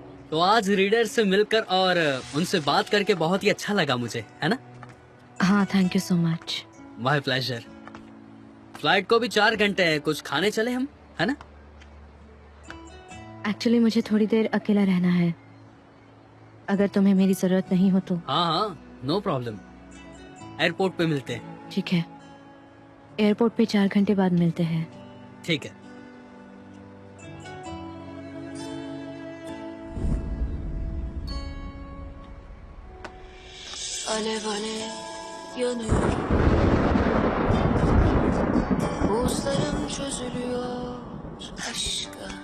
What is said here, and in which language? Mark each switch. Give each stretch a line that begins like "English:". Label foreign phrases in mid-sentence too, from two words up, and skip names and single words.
Hindi: तो आज रीडर से मिलकर और उनसे बात करके बहुत ही अच्छा लगा मुझे, है ना? हाँ,
English: thank you so much. my pleasure.
Hindi: फ्लाइट को भी 4 घंटे है, कुछ खाने चले हम, है ना? एक्चुअली मुझे थोड़ी देर अकेला रहना है, अगर तुम्हें मेरी जरूरत नहीं हो तो। हाँ हाँ,
English: no problem.
Hindi: एयरपोर्ट पे मिलते हैं। ठीक है, एयरपोर्ट पे 4 घंटे बाद मिलते हैं। ठीक है।
Turkish: Alev alev yanıyorum. Buzlarım çözülüyor aşka.